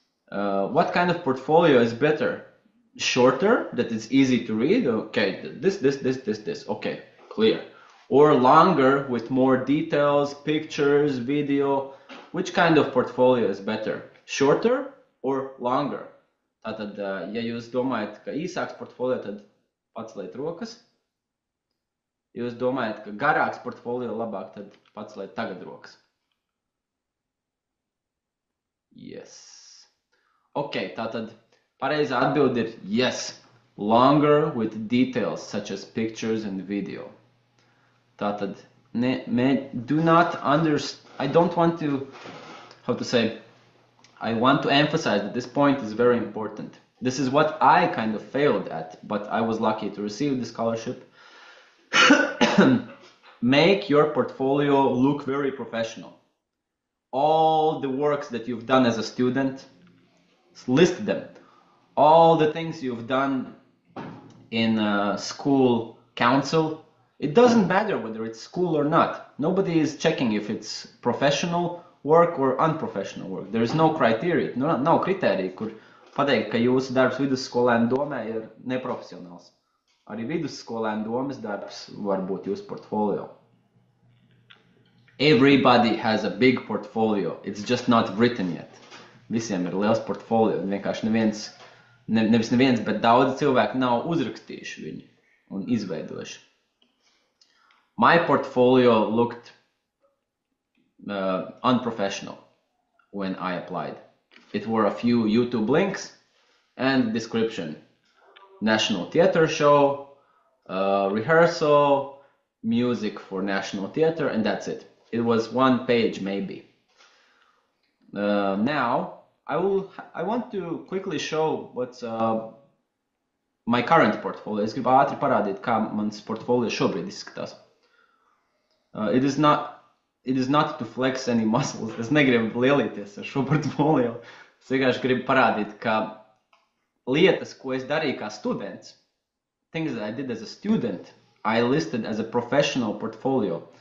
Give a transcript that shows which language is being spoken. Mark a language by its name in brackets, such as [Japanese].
[English] What kind of portfolio is better? Shorter, that is easy to read, okay, this, okay, clear. Or longer with more details, pictures, video. Which kind of portfolio is better? Shorter or longer? [Latvian] Tātad, ja jūs domājat, ka īsāks portfolio, tad paceliet rokas. Ja jūs domājat, ka garāks portfolio labāk, tad paceliet tagad rokas. [English] Yes. Okay, [Latvian] tātad pareizā atbilde ir [English] yes. Longer with details such as pictures and video. [Latvian] Tātad, [English] do not understand. I don't want to, how to say, I want to emphasize that this point is very important. This is what I kind of failed at, but I was lucky to receive the scholarship. Make your portfolio look very professional. All the works that you've done as a student, list them. All the things you've done in school council, it doesn't matter whether it's school or not. Nobody is checking if it's professional work or unprofessional work. There is no criteria. [Latvian] Nav kritērija, kur pateikt, ka jūsu darbs vidusskolēnu domē ir neprofesionāls. Arī vidusskolēnu domas darbs var būt jūsu portfolio. [English] Everybody has a big portfolio. It's just not written yet. [Latvian] Visiem ir liels portfolio. Vienkārši nevis neviens, bet daudzi cilvēki nav uzrakstījuši viņu un izveidojuši. [English] My portfolio looked unprofessional when I applied. It were a few YouTube links and description. National Theatre Show, rehearsal, music for National Theatre, and that's it. It was one page maybe. Now, I want to quickly show what's my current portfolio. [Latvian] Es gribu ātri parādīt, kā mans portfolio šobrīd izskatās. [English] It is not to flex any muscles. [Latvian] Es negribu lielīties ar šo portfolio. Es vienkārši gribu parādīt, ka lietas, ko es darīju kā students, [English] things that I did as a student, I listed as a professional portfolio.